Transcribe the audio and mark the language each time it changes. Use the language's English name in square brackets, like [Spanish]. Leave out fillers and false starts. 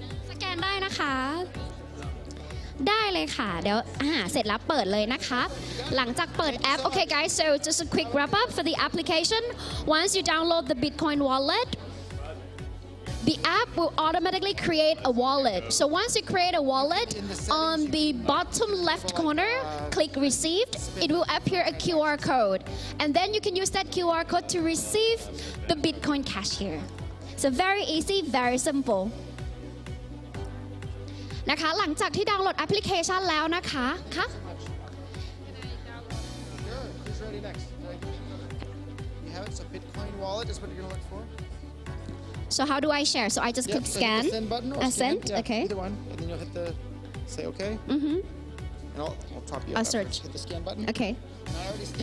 [Thai] สแกนได้นะคะได้เลยค่ะเดี๋ยวเสร็จแล้วเปิดเลยนะคะหลังจากเปิดแอป [English] Okay guys so just a quick wrap up for the application once you download the Bitcoin wallet the app will automatically create a wallet. So once you create a wallet, on the bottom left corner, click received. It will appear a QR code. And then you can use that QR code to receive the Bitcoin cash here. So very easy, very simple. [Thai] นะคะหลังจากที่ดาวน์โหลดแอปพลิเคชันแล้วนะคะค่ะ [English] Sure. Who's ready next? You have it. So Bitcoin wallet is what you're gonna look for. So how do I share? So I just click So scan. hit the send button or Send. Yeah, Okay. Either one, and then you'll hit the say OK. Mm-hmm. And I'll top you up. I'll search. Hit the scan button. Okay. I already scanned